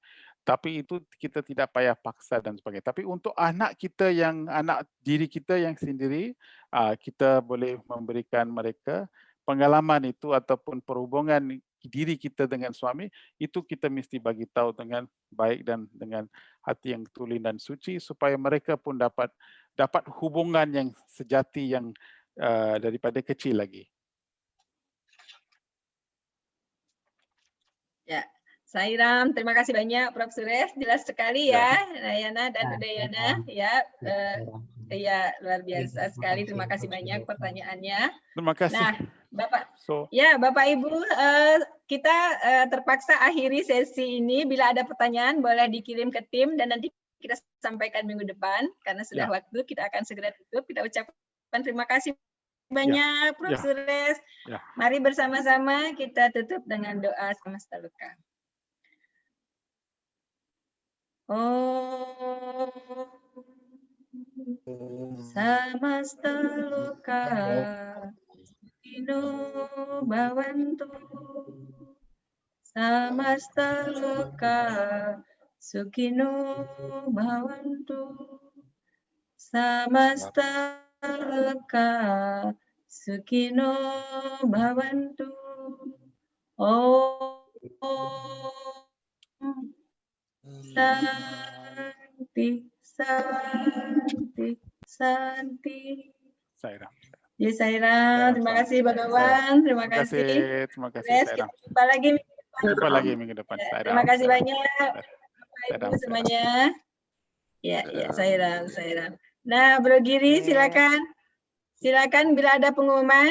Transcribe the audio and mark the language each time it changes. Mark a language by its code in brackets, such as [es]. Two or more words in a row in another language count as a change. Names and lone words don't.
[ms] Tapi itu kita tidak payah paksa dan sebagainya. Tapi untuk anak diri kita yang sendiri, kita boleh memberikan mereka pengalaman itu ataupun perhubungan diri kita dengan suami, itu kita mesti bagi tahu dengan baik dan dengan hati yang tulen dan suci supaya mereka pun dapat hubungan yang sejati yang daripada kecil lagi. [id] Ya. Sairam, terima kasih banyak Prof. Suresh, jelas sekali ya Nayana dan Udayana ya, luar biasa sekali, terima kasih banyak pertanyaannya. Terima kasih. Nah, Bapak Ibu, kita terpaksa akhiri sesi ini. Bila ada pertanyaan boleh dikirim ke tim dan nanti kita sampaikan minggu depan karena sudah waktu, kita akan segera tutup. Kita ucapkan terima kasih banyak Prof. Suresh. Mari bersama-sama kita tutup dengan doa Samasta Loka. [sa] Samasta Loka Sukhino Bhavantu. Samasta Loka Sukhino Bhavantu. Samasta Loka Sukhino Bhavantu. Santi, santi, santi. [id] Sairam. Ya Sairam, terima kasih Bagawan, terima kasih. Terima kasih Sairam. Jumpa lagi minggu depan. Sairam. Terima kasih banyak Ibu semuanya. Ya, Sairam. Nah, Bro Giri silakan. Silakan bila ada pengumuman.